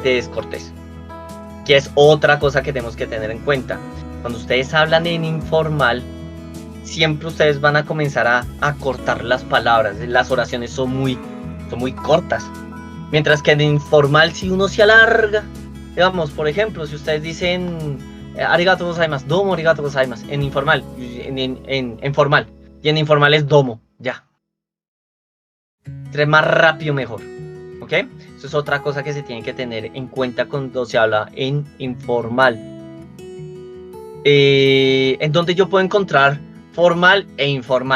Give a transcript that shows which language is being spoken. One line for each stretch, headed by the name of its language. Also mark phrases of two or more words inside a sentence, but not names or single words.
Spanish: De descortés, que es otra cosa que tenemos que tener en cuenta. Cuando ustedes hablan en informal, siempre ustedes van a comenzar a cortar las palabras, las oraciones son muy cortas, mientras que en informal si uno se alarga, digamos, por ejemplo, si ustedes dicen
Japanese: ありがとうございます, どうもありがとうございます,
Spanish: en informal, en formal, y en informal es domo, ya. Entre más rápido, mejor. ¿Ok? Eso es otra cosa que se tiene que tener en cuenta cuando se habla en informal. En donde yo puedo encontrar formal e informal.